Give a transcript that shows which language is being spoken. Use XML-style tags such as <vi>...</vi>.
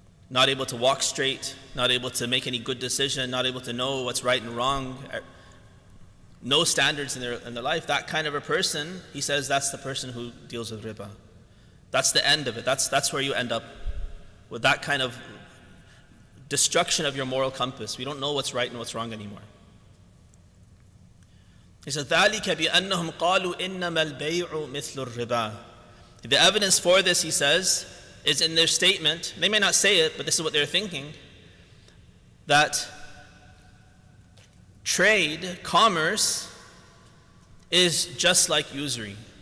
<en>Not able to walk straight, not able to make any good decision, not able to know what's right and wrong, no standards in their life. That kind of a person, he says, that's the person who deals with riba. That's the end of it. That's where you end up, with that kind of destruction of your moral compass. We don't know what's right and what's wrong anymore. He says,</en> <ar>ذَلِكَ بِأَنَّهُمْ قَالُوا إِنَّمَا الْبَيْعُ مِثْلُ الرِّبَا.</ar> <en>The evidence for this, he says, is in their statement. They may not say it, but this is what they're thinking, that trade, commerce, is just like usury.</en>